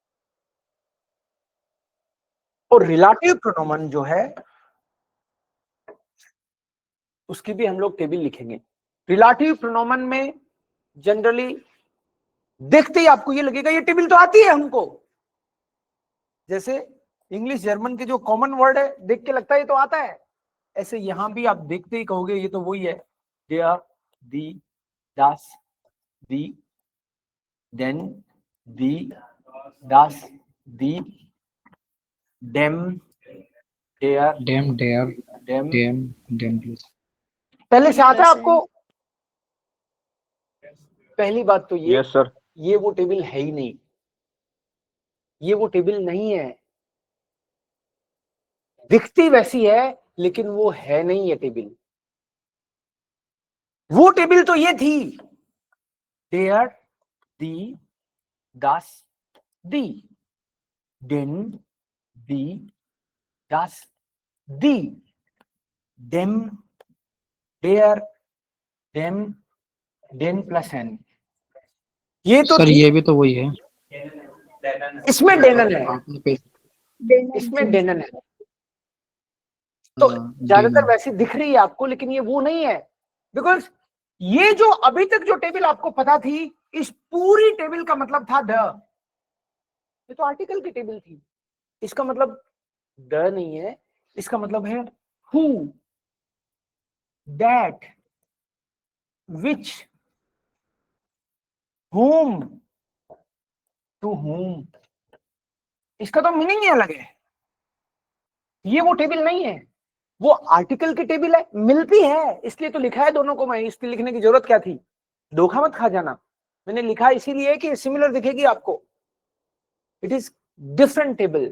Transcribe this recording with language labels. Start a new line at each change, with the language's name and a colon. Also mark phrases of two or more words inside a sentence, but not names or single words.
Hindi: और
German: Relativ Pronomen
Hindi: जो है उसकी भी हम लोग टेबल लिखेंगे।
German: Relativ Pronomen
Hindi: में जनरली देखते ही आपको ये लगेगा ये टेबल तो आती है हमको, जैसे इंग्लिश जर्मन के जो
English: common word
Hindi: है देख के लगता है ये तो आता है, ऐसे यहां भी आप देखते ही कहोगे ये तो वही है।
German: der, die, das, die, den, die, das, die, dem, der, dem der dem। dem dem प्लीज।
Hindi: पहले से आता है आपको? पहली बात तो ये,
English: yes sir.
Hindi: ये वो टेबल है ही नहीं, ये वो टेबल नहीं है, दिखती वैसी है लेकिन वो है नहीं ये टेबल। वो टेबल तो ये थी,
German: der, die, das, die, den, die, das, die, dem, der, dem, den प्लस n।
Hindi: ये तो सर थी, ये भी तो वही है। इसमें डेनन है, आपने पे इसमें डेनन है, तो ज्यादातर डेनन। वैसी दिख रही है आपको, लेकिन ये वो नहीं है। बिकॉज ये जो अभी तक जो टेबल आपको पता थी, इस पूरी टेबल का मतलब था द, ये तो आर्टिकल की टेबल थी। इसका मतलब द नहीं है, इसका मतलब है
English: who, that, which, whom, to whom।
Hindi: इसका तो मीनिंग ही अलग है। ये वो टेबल नहीं है, वो आर्टिकल की टेबल है, मिलती है इसलिए तो लिखा है दोनों को। मैं इसके लिखने की जरूरत क्या थी, धोखा मत खा जाना। मैंने लिखा इसीलिए कि सिमिलर दिखेगी आपको,
English: it is different table.